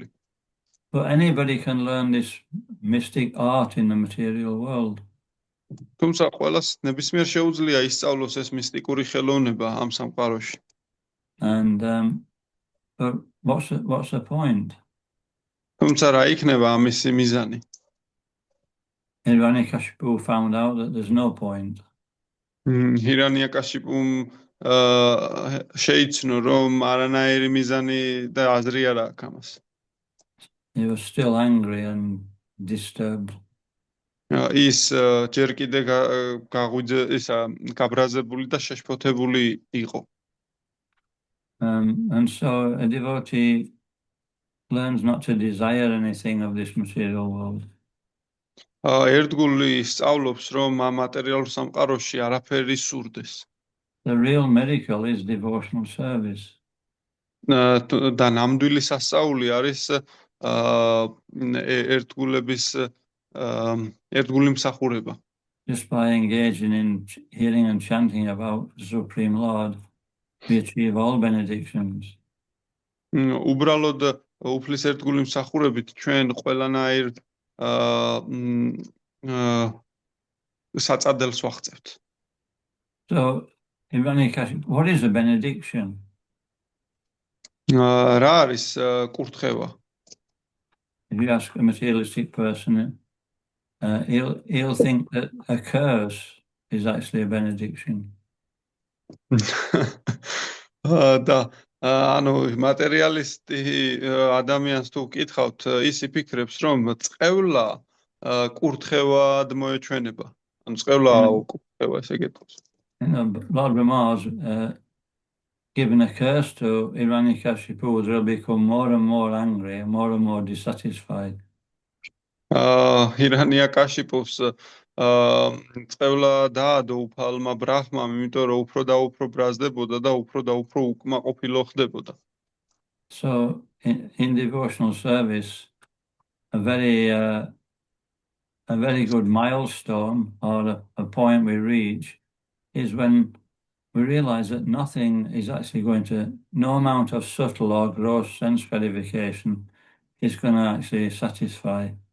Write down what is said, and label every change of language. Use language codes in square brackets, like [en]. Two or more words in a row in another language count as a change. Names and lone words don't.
[en] But anybody can learn this mystic art in the material world. [ka] თუმცა ყველას ნებისმიერ შეუძლია ისწავლოს ეს მისტიკური ხელოვნება ამ სამყაროში. [en] And but what's the point? [ka] თუმცა რა იქნება ამისი მიზანი? [en] Hiranyakashipu found out that there's no point. [ka] ჰირანიაკაშიპუმ შეიცნო რომ არანაირი მიზანი და აზრი არ აქვს ამას. [en] He was still angry and disturbed. [ka] ის ჯერ კიდე გაბრაზებული და შეშფოთებული იყო. [en] And so a devotee learns not to desire anything of this material world. [ka] ერთგული სწავლობს რომ ამ მატერიალურ სამყაროში არაფერი სურდეს. [en] The real miracle is devotional service. [ka] და ნამდვილი სასწაული არის ერთგული მსახურება. [en] Just by engaging in hearing and chanting about the Supreme Lord, we achieve all benedictions. [ka] უბრალოდ უფლის ერთგული მსახურებით ჩვენ ყველანაირ საწადელს ვაღწევთ. [en] So, what is a benediction? [ka] რა არის კურთხევა? [en] If you ask a materialistic person, he'll think that a curse is actually a benediction. [ka] და ანუ მატერიალისტი ადამიანს თუ ვკითხავთ, ის იფიქრებს, რომ წყევლა კურთხევად მოეჩვენება. ანუ წყევლა კურთხევა ესე გეტყვის. [en] Lord Brahma's given a curse to Hiranyakashipu, they'll become more and more angry, more and more dissatisfied. [ka] ჰირანიაკაშიპუს წევლა დაადო უფალმა ბრაჰმამ, იმიტომ რომ უფრო და უფრო ბრაზდებოდა და უფრო უკმაყოფილო ხდებოდა. [en] So in devotional service, a very good milestone or a point we reach is when we realize that nothing is actually no amount of subtle or gross sense gratification is going to actually satisfy.